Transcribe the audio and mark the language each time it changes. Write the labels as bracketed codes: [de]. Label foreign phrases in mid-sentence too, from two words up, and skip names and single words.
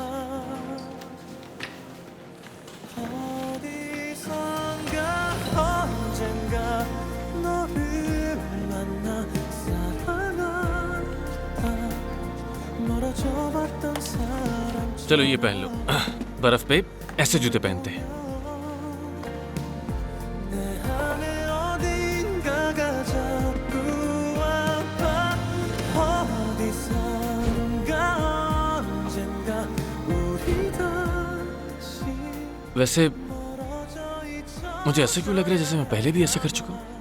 [ko] 어디선가 언젠가 너를 만나 사랑하다 멀어져 봤던 사람 [hi] चलो ये पहन लो। बर्फ पे ऐसे जूते पहनते हैं। वैसे मुझे ऐसा क्यों लग रहा है जैसे मैं पहले भी ऐसा कर चुका हूं।